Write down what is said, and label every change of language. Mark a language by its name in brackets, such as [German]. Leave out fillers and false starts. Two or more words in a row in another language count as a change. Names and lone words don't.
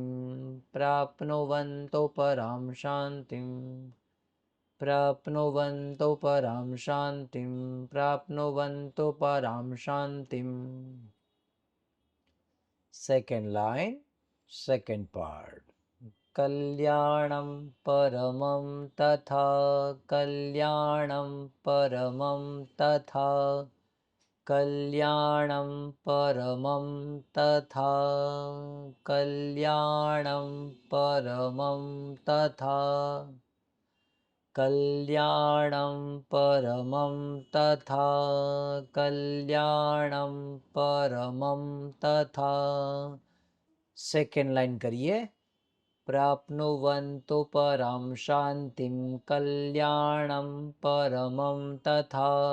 [Sanskrit] प्राप्नुवन्तो परम शांतिम। प्राप्नुवन्तो परम शांतिम। प्राप्नुवन्तो परम शांतिम। [English] second line, second part, [Sanskrit] कल्याणं परमं तथा कल्याणं परमं तथा कल्याणं परमं तथा कल्याणं परमं तथा कल्याणं परमं तथा कल्याणं परमं तथा [English] second line [Sanskrit] करिए प्राप्नुवन्तु परां शान्तिं कल्याणं परमं तथा